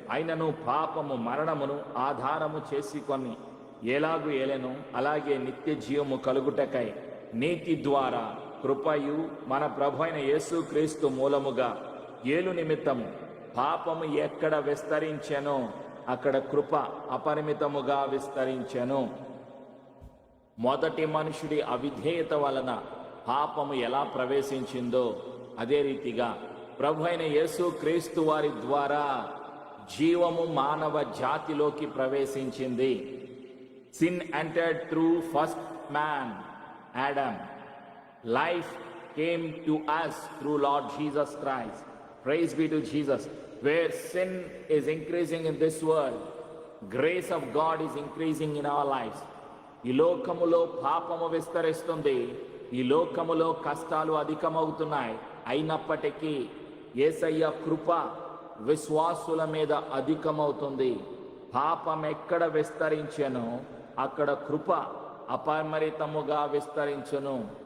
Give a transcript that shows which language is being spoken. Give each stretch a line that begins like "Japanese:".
Telugu: అయినను పాపము మరణమును ఆధారము చేసుకొని ఎలాగు ఏలెను, అలాగే నిత్య జీవము కలుగుటకై నీతి ద్వారా కృపయు మన ప్రభు అయిన యేసుక్రీస్తు మూలముగా ఏలు నిమిత్తము పాపము ఎక్కడ విస్తరించెనో అక్కడ కృప అపరిమితముగా విస్తరించెను. మొదటి మనుషుడి అవిధేయత వలన పాపము ఎలా ప్రవేశించిందో అదే రీతిగా ప్రభు అయిన యేసుక్రీస్తు వారి ద్వారా జీవము మానవ జాతిలోకి ప్రవేశించింది.
English: Sin entered through first man, Adam. Life came to us through Lord Jesus Christ. Praise be to Jesus. Where sin is increasing in this world, grace of God is increasing in our lives.
Telugu: ఈ లోకములో పాపము విస్తరిస్తుంది, ఈ లోకములో కష్టాలు అధికమవుతున్నాయి. అయినప్పటికీ యేసయ్య కృప విశ్వాసుల మీద అధికమవుతుంది. పాపం ఎక్కడ విస్తరించెనో అక్కడ కృప అపరిమితముగా విస్తరించును.